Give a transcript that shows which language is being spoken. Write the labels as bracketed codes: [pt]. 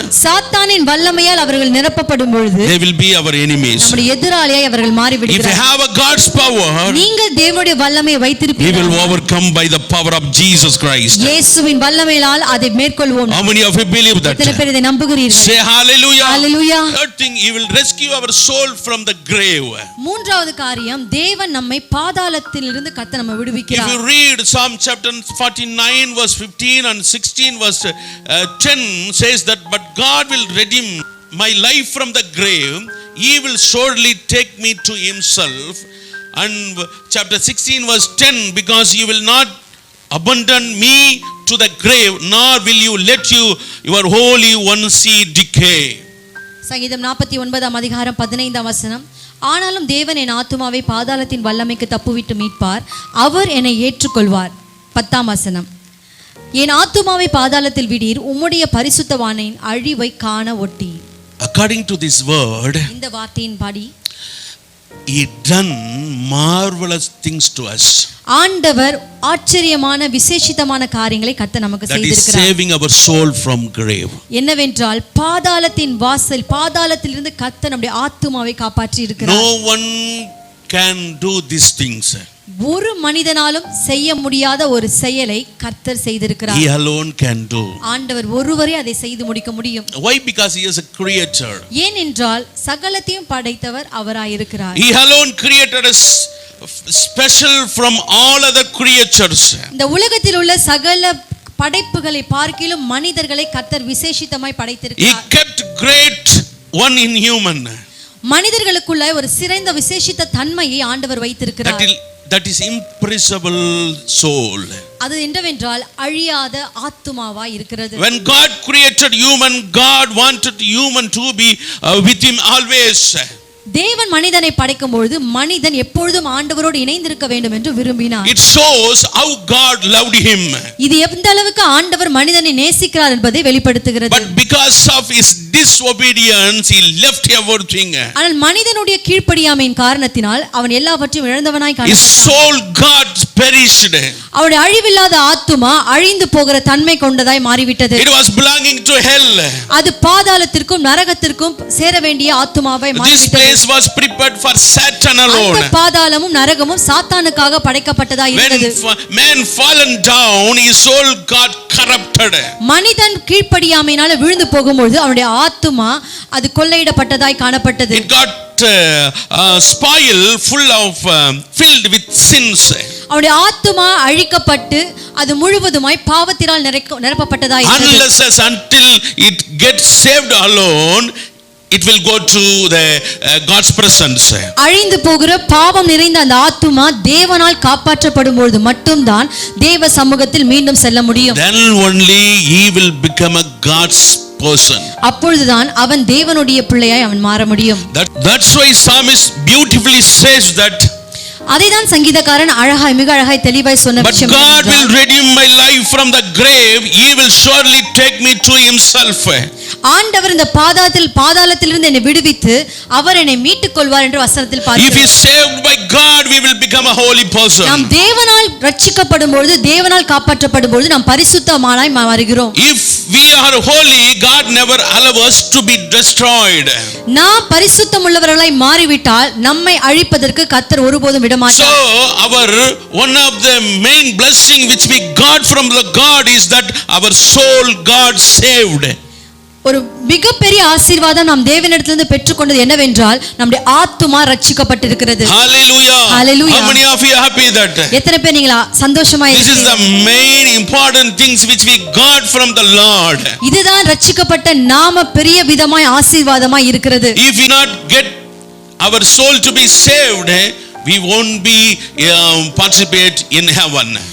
[ta] சாத்தானின் வல்லமையால் அவர்கள் நிரப்பப்படும் பொழுது [en] they will be our enemies. [ta] நம்முடைய எதிராளியாய் அவர்கள் [en] If you [ta] மாறிவிடுகிறார்கள். [en] have a God's power, [ta] நீங்கள் தேவனுடைய வல்லமையை [en] we [ta] வைத்திருப்பீர்கள். [en] will overcome by the power of Jesus Christ. [ta] இயேசுவின் வல்லமையால் அதை மேற்கொள்வோம். [en] How many of you believe that? [ta] எத்தனை பேர் இதை நம்புகிறீர்கள்? [en] Say hallelujah. Hallelujah. Third thing, he will rescue our soul from the grave. [ta] மூன்றாவது காரியம், தேவன் நம்மை பாதாளத்திலிருந்து கர்த்தர் நம்மை [en] If [ta] விடுவிக்கிறார். [en] you read Psalm chapter 49 verse 15 and 16 verse 10 says that, but God will redeem my life from the grave, he will surely take me to himself. And chapter 16 verse 10, because you will not abandon me to the grave, nor will you let your holy one see decay. [ta] சங்கீதம் 49 அதிகாரம் 15 வசனம், ஆனாலும் தேவன் என் ஆத்துமாவை பாதாளத்தின் வல்லமைக்கு தப்புவிட்டு மீட்பார், அவர் என்னை ஏற்றுக்கொள்வார். 10 வசனம், என் ஆத்துமாவை பாதாளத்தில் விடீர், உம்முடைய பரிசுத்தவானின் அழிவை காண ஒட்டி. [en] According to this word, [ta] இந்த வார்த்தையின்படி [en] he done marvelous things to us. [ta] ஆண்டவர் ஆச்சரியமான விசேஷிதமான காரியங்களை கர்த்தர் நமக்கு [en] That is [ta] செய்திருக்கிறார். [en] saving our soul from grave. [ta] என்னவென்றால் பாதாளத்தின் வாசல், பாதாளத்திலிருந்து கர்த்தர் நம்முடைய ஆத்துமாவை காப்பாற்றி இருக்கிறார். [en] No one can do these things. [ta] ஒரு மனிதனாலும் செய்ய முடியாத ஒரு செயலை கர்த்தர் செய்திருக்கிறார். [en] He alone can do. [ta] ஆண்டவர் ஒருவரே அதை செய்து முடிக்க முடியும். [en] Why? Because he is a creator. [ta] ஏனென்றால் சகலத்தையும் படைத்தவர் அவராயிருக்கிறார். [en] He alone created us special from all other creatures. [ta] இந்த உலகத்தில் உள்ள சகல படைப்புகளை பார்க்கிலும் மனிதர்களை கர்த்தர் விசேஷித்தமாய் [en] He [ta] படைத்திருக்கிறார். [en] kept great one in human. [ta] மனிதர்களுக்குள்ள ஒரு சிறந்த விசேஷித்த தன்மையை ஆண்டவர் வைத்திருக்கிறார். [en] That is imperishable soul. [ta] அது என்னவென்றால் அழியாத ஆத்துமாவாய் இருக்கிறது. [en] When God created human, God wanted human to be with him always. [ta] தேவன் மனிதனை படைக்கும் பொழுது மனிதன் எப்பொழுதும் ஆண்டவரோடு இணைந்திருக்க வேண்டும் என்று விரும்பினார். [en] It shows how God loved him. [ta] இது எந்த அளவுக்கு ஆண்டவர் மனிதனை நேசிக்கிறார் என்பதை வெளிப்படுத்துகிறது. [en] But because of his disobedience, he left everything. [ta] ஆனால் மனிதனுடைய கீழ்ப்படியாமையின் காரணத்தினால் அவன் எல்லாவற்றையும் இழந்தவனாய் [en] His [ta] காணப்பட்டான். [en] soul got perished. [ta] அவனுடைய அழிவில்லாத ஆத்துமா அழிந்து போகிற தன்மை கொண்டதாய் மாறிவிட்டது. [en] It was belonging to hell. [ta] அது பாதாளத்திற்கும் நரகத்திற்கும் சேர வேண்டிய ஆத்துமாவாய் [en] This [ta] மாறிவிட்டது. [en] place was prepared for Satan alone. [ta] அந்த பாதாளமும் நரகமும் சாத்தானுக்காக படைக்கப்பட்டதாய் இருந்தது. [en] When man fallen down, his soul got corrupted. [ta] மனிதன் கீழ்ப்படியாமையினால விழுந்து போகும்போது அவனுடைய ஆத்துமா அது கொள்ளையிடப்பட்டதாய் காணப்பட்டது. [en] It got spoiled, filled with sins. [ta] அவனுடைய ஆத்துமா அழிக்கப்பட்டு அது முழுவதுமாய் பாவத்தினால் நிரப்பப்பட்டதாய் இருந்தது. [en] Unless until it gets saved alone, it will go to the God's presence. [ta] அழிந்து போகிற பாவம் நிறைந்த அந்த ஆத்துமா தேவனால் காப்பாற்றப்படும் பொழுது மட்டும்தான் தேவ சமூகத்தில் மீண்டும் செல்ல முடியும். [en] Then only he will become a God's person. [ta] அப்பொழுதுதான் அவன் தேவனுடைய பிள்ளையாய் அவன் மாற முடியும். [en] That's why psalmist beautifully says that, [ta] அதைதான் சங்கீதக்காரன் மிக அழகாய் தெளிவாய் சொன்ன [en] but [ta] விஷயம். [en] God will redeem my life from the grave, he will surely take me to himself. [ta] ஆண்டவர் இந்த பாதாளத்திலிருந்து என்னை விடுவித்து அவர் என்னை மீட்டுக் கொள்வார் என்று வசனத்தில் [en] If [ta] பார்க்கிறோம். [en] he is saved by God, we will become a holy person. [ta] நாம் தேவனால் ரட்சிக்கப்படும் பொழுது, தேவனால் காப்பாற்றப்படும் பொழுது நாம் பரிசுத்தமானாய் மாறுகிறோம். [en] If we are holy, God never allows us to be destroyed. [ta] நாம் பரிசுத்தமுள்ளவர்களாய் மாறிவிட்டால் நம்மை அழிப்பதற்கு கர்த்தர் ஒருபோதும் விடமாட்டார். [en] So one of the main blessing which we got from the God is that our soul God saved. ஒரு மிகப்பெரிய ஆசீர்வாதம் நாம் தேவனிடத்திலிருந்து பெற்றுக்கொண்டது என்னவென்றால் நம்முடைய ஆத்துமா ரட்சிக்கப்பட்டிருக்கிறது. Hallelujah. Hallelujah. How many of you are happy that? [ta] எத்தனை பேர் நீங்க சந்தோஷமா [en] This is [ta] இருக்கீங்க? [en] the main important things which we got from the Lord. [ta] இதுதான் ரட்சிக்கப்பட்ட நாம பெரிய விதமாய் ஆசீர்வாதமாய் இருக்கிறது. [en] If we not get our soul to be saved, we won't be participate in heaven.